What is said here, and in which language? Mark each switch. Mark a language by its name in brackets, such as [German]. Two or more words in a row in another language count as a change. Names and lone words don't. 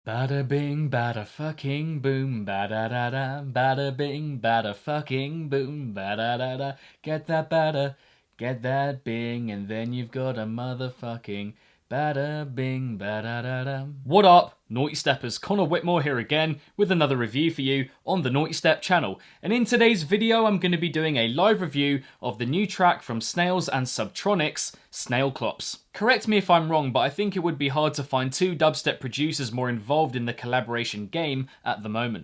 [English] Bada bing, bada fucking boom, bada da da. Bada bing, bada fucking boom, bada da da. Get that bada, get that bing, and then you've got a motherfucking bada bing, bada da da. What up, Naughty Steppers? Connor Whitmore here again with another review for you on the Nawtystep channel. And in today's video, I'm going to be doing a live review of the new track from Snails and Subtronics, Snailclops. Correct me if I'm wrong, but I think it would be hard to find two dubstep producers more involved in the collaboration game at the moment.